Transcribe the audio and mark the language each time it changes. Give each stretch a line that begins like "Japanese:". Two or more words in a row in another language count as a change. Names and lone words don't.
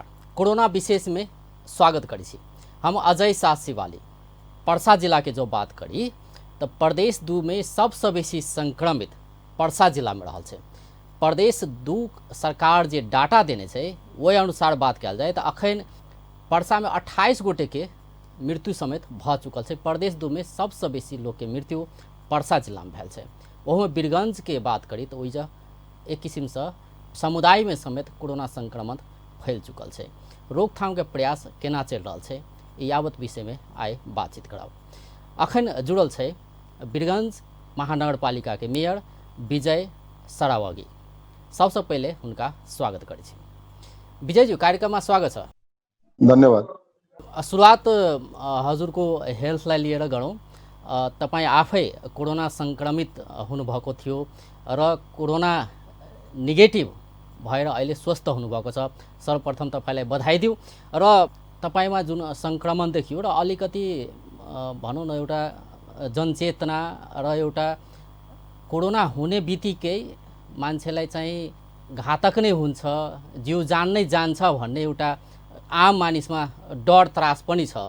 Maithili: कोरोना विशेष में स्वागत करी छी। हम अजय साथ शिवाली परसा जिला के जो बात करी तो प्रदेश 2 में सबसे बेसी संक्रमित परसा जिला में रहल छे। प्रदेश 2 सरकार जे डाटा देने छे वही अनुसार बात कल जाए तो अखन परसा में 28 गोटे के मृत्यु समेत भ चुकल छे। प्रदेश 2 में सबसे बेसी लोग के मृत्यु परसा जिला में भेल छे। वह में बीरगंज के बात करी तो वही एक किस्म से समुदाय में समेत कोरोना संक्रमण फैल चुकल है। रोकथाम के प्रयास केना चल रहा है यावत विषय में आए बातचीत कराओ। अखन जुड़ल है बीरगंज महानगरपालिका के मेयर विजय सरावगी। सबसे पहले उनका स्वागत करै छी। विजय जी, कार्यक्रम में स्वागत है। धन्यवाद।
Nepali: शुरुआत हजुर को हेल्थलाई लिएर गरौँ। तपाईँ आफै कोरोना संक्रमित हुनुभएको थियो र
English: corona negative
Nepali: भएर अहिले स्वस्थ हुनुभएको छ। सर्वप्रथम तपाईलाई बधाई दिउँ। र तपाईमा जुन संक्रमण देखियो र अलिकति भनौँ न एउटा जनचेतना र एउटा कोरोना हुने बित्तिकै मान्छेलाई चाहिँ घातक नै हुन्छ, जीव जान नै जान्छ भन्ने एउटा आम मानिसमा डर त्रास पनि छ।